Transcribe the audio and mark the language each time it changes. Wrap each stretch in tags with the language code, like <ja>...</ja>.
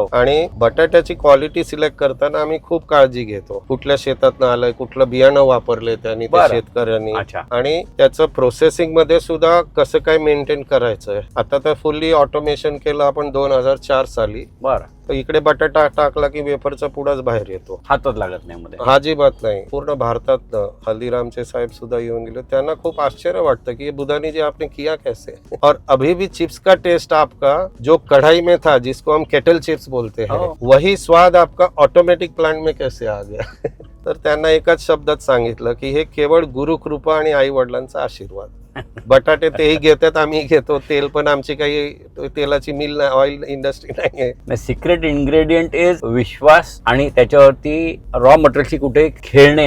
<mr>आणि बटाट्याची quality select करताना आम्ही खूप काळजी घेतो, कुठल्या शेतातनं आलंय, कुठलं बियाणं वापरलंय त्यांनी, त्या शेतकऱ्यांनी, आणि त्याचं प्रोसेसिंग मध्ये सुद्धा कसं काय मेंटेन करायचं. आता तर फुल्ली ऑटोमेशन केलं आपण 2004 साली. बरं. इकडे बटाटा टाकला की वेफरचा पुडाच बाहेर येतो, हातच लागत नाही मध्ये, अजिबात नाही. पूर्ण भारतात हल्दीरामचे साहेब सुद्धा येऊन गेले, त्यांना खूप आश्चर्य वाटतं की</mr> <hi>बुधानी जी आपने किया कैसे, और अभी भी चिप्स का टेस्ट आपका जो कढ़ाई में था, जिसको हम केटल चिप्स बोलते हैं, वही स्वाद आपका ऑटोमेटिक प्लांट में कैसे आ गया.</hi> <mr>तर त्यांना एकाच शब्दात सांगितलं की हे केवळ गुरुकृपा आणि आई वडिलांचा आशीर्वाद. बटाटे तेही घेतात, आम्ही घेतो. तेल पण आमची काही तेलाची मिल नाही, ऑइल इंडस्ट्री नाहीये.</mr> <en>secret ingredient is</en> <mr>विश्वास, आणि त्याच्यावरती रॉ मटेरियलची कुठे खेळणे</mr>